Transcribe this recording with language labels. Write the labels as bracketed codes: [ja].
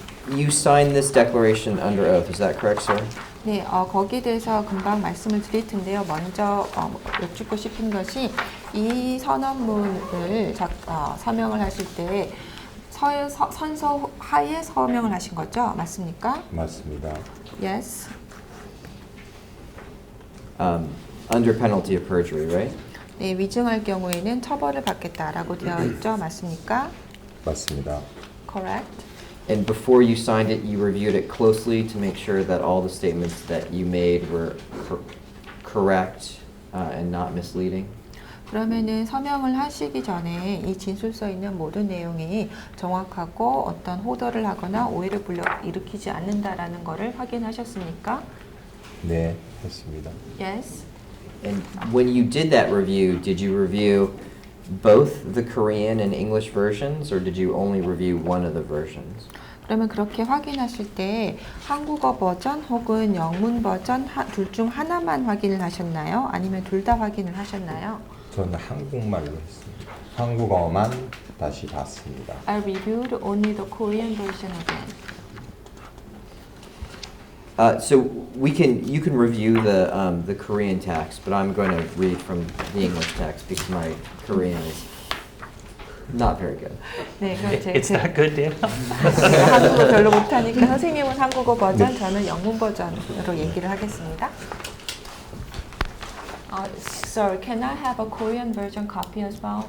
[en] You signed this declaration under oath, is that correct, sir? [ko] 네, 거기에 대해서 금방 말씀을 드릴 텐데요. 먼저 여쭙고 싶은 것이 이 선언문을 서명을 하실 때 선서 하에 서명을 하신 거죠? 맞습니까? 맞습니다. [en] Yes. Under penalty of perjury, right? [ko] 네, 위증할 경우에는 처벌을 받겠다라고 되어 있죠? 맞습니까? 맞습니다. [en] Correct. And before you signed it, you reviewed it closely to make sure that all the statements that you made were correct and not misleading? [ko] 그러면은 서명을 하시기 전에 이 진술서에 있는 모든 내용이 정확하고 어떤 호도를 하거나 오해를 일으키지 않는다라는 것을 확인하셨습니까? 네, 했습니다. [en] Yes. And when you did that review, did you review both the Korean and English versions, or did you only review one of the versions? [ko] 그러면 그렇게 확인하실 때 한국어 버전 혹은 영문 버전 둘 중 하나만 확인을 하셨나요? 아니면 둘 다 확인을 하셨나요? 저는 한국말로 했습니다. 한국어만 다시 봤습니다. [en] I reviewed only the Korean version again. So you can review the Korean text, but I'm going to read from the English text because my Korean is not very good. [ko] 네, 그럼 [en] It's that good, Daniel? [ko] 제가 한국어 별로 못하니까 선생님은 한국어 버전, 저는 영문 버전으로 얘기를 하겠습니다. [en] Sir, can I have a Korean version copy as well?